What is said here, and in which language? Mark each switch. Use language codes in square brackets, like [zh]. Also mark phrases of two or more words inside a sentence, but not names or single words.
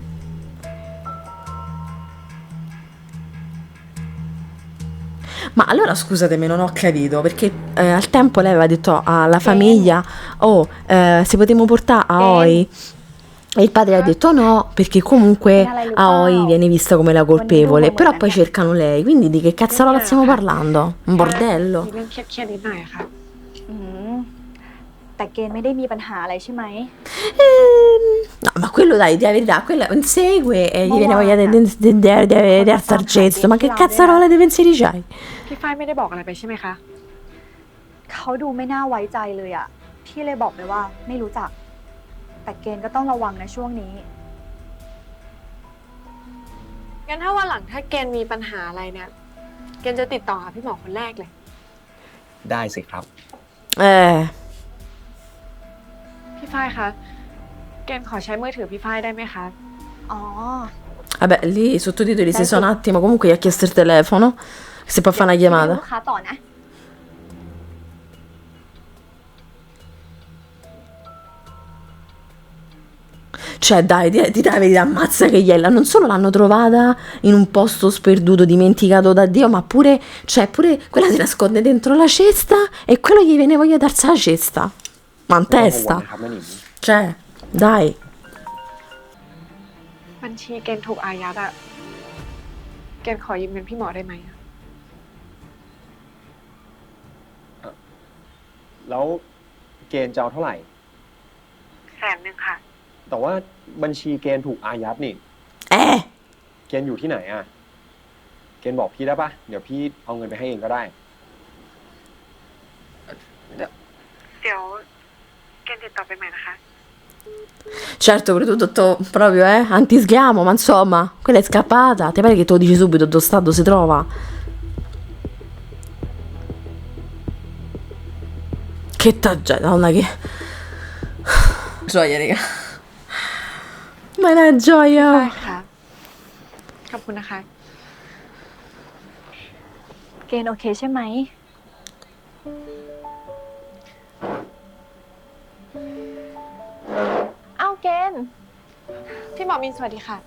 [it] Ma allora scusatemi, non ho capito, perché al tempo lei aveva detto alla famiglia, oh, se potremmo portare Aoi. E il padre ha detto no, perché comunque Aoi viene vista come la colpevole, però poi cercano lei, quindi di che cazzarola stiamo parlando? Un bordello? [th] มีเรื่องเครียดๆนิดหน่อยค่ะ แต่เกณฑ์ไม่ได้มีปัญหาอะไรใช่ไหม [it] No, ma quello dai, di la verità, quello insegue e gli viene voglia di sarcesso, ma che cazzarola di pensieri c'hai? [th] พี่ฝ้ายไม่ได้บอกอะไรไปใช่ไหมคะ เขาดูไม่น่าไว้ใจเลยอะพี่เลยบอกไปว่าไม่รู้จัก แต่เกณฑ์ก็ต้องระวังนะช่วงนี้ งั้นถ้าวันหลังถ้าเกณฑ์มีปัญหาอะไรเนี่ย เกณฑ์จะติดต่อหาพี่หมอคนแรกเลย ได้สิครับ พี่ฝ้ายคะ เกณฑ์ขอใช้มือถือพี่ฝ้ายได้ไหมคะ อ๋อ [it] Vabbè, lì i sottotitoli si sono un attimo, comunque gli ha chiesto il telefono, se può fare una [th] ลู [it] chiamata. [th] กค้าต่อนะ [it] Cioè, dai, di la verità, ammazza che iella. Non solo l'hanno trovata in un posto sperduto, dimenticato da Dio, ma pure, cioè, pure quella si nasconde dentro la cesta e quello gli viene voglia darsi la cesta. Ma in [th] ไม่ต้องกังวล [it] testa. [th] นะครับแม่หนิง [it] Cioè, dai. [th] บัญชีเกณฑ์ถูกอายัดอะเกณฑ์ขอยืมเงินพี่หมอได้ไหมอะ แล้วเกณฑ์จะเอาเท่าไหร่ 100,000ค่ะ แต่ว่าบัญชีเกณฑ์ถูกอายัดนี่ เกณฑ์อยู่ที่ไหนอ่ะ เกณฑ์บอกพี่ได้ปะเดี๋ยวพี่เอาเงินไปให้เองก็ได้ เดี๋ยวเกณฑ์ติดต่อไปใหม่นะคะ [it] Certo, pure tu tutto proprio, antischiamo, ma insomma, quella è scappata. Ti pare che te lo dici subito dove sta, dove si trova? Che Madonna, che gioia, raga. Ma è una [th] ใช่ [it] gioia. [th] ค่ะ ขอบคุณนะคะ เกณฑ์โอเคใช่ไหม เอ้าเกณฑ์ พี่หมอมีนสวัสดีค่ะ